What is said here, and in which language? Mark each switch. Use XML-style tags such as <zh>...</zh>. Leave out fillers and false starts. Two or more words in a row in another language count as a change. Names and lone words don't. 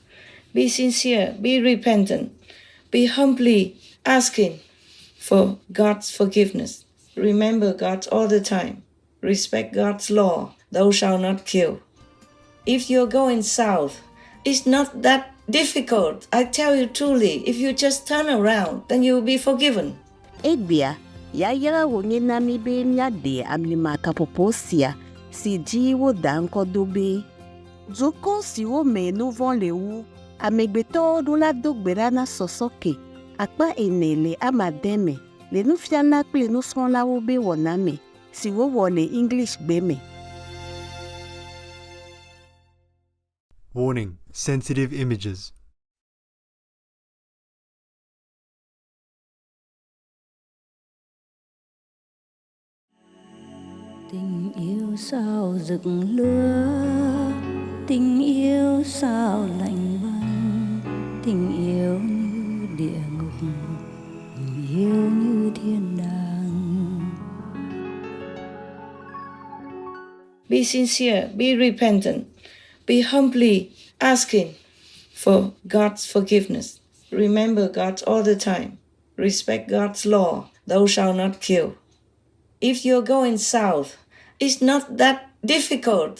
<en>Be sincere, be repentant, be humbly asking for God's forgiveness. Remember God all the time. Respect God's law, thou shalt not kill. If you're going south, it's not that difficult. I tell you truly, if you just turn around, then you'll be forgiven.</en> <ee>Ebia, ya yara wonye na mi be nya de amlima kapoposia, si jiwo danko dobe. Zoko siwo me no von lewu, amegbeto do la dogbera na sosoke, akpa enele amademe, le nu fiana kle nu son la wo be woname, siwo wole English be me.</ee> <en>Warning: sensitive images.</en> <vi>Tình yêu sao rực lửa, tình yêu sao lạnh băng, tình yêu như địa ngục, tình yêu như thiên đàng.</vi> <en>Be sincere, be repentant, Be humbly asking for God's forgiveness. Remember God all the time. Respect God's law. Thou shalt not kill. If you're going south, it's not that difficult.</en>